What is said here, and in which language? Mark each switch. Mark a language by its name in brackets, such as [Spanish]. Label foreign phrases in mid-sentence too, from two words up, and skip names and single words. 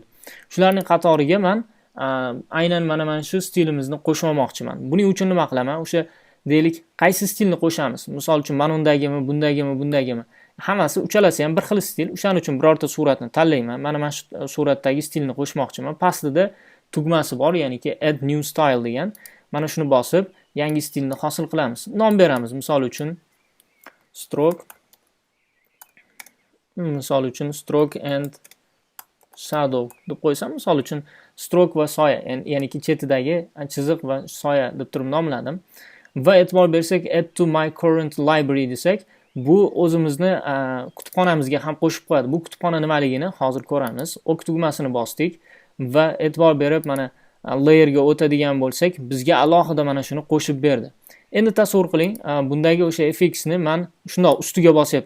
[Uzbek] Shularning qatoriga men aynan mana shu stilimizni qo'shmoqchiman. Buning uchun nima qilaman? O'sha deylik qaysi stilni qo'shamiz? Misol uchun mana undagimi, bundagimi? Hammasi uchalasi ham bir xil stil. O'shaning uchun birorta suratni tanlayman. Mana shu suratdagi stilni qo'shmoqchiman. Pastida tugmasi bor, ya'niki [English] add new style [Uzbek] degan. Mana shuni bosib, yangi stilni hosil qilamiz. Nom beramiz. Misol uchun [English] stroke and shadow [Uzbek] deb qo'ysam, misol uchun stroke va soya, ya'niki chetidagi chiziq va soya deb turib nomladim. Va e'tibor bersak, [English] add to my current library [Uzbek] desak, bu o'zimizni kutubxonamizga ham qo'shib qo'yadi. Bu kutubxona nimaligini hozir ko'ramiz. OK tugmasini bosdik va e'tibor berib mana layerga o'tadigan bo'lsak, bizga alohida mana shuni qo'shib berdi. Endi tasavvur qiling, bundagi o'sha fxni men shundoq ustiga bosyapman.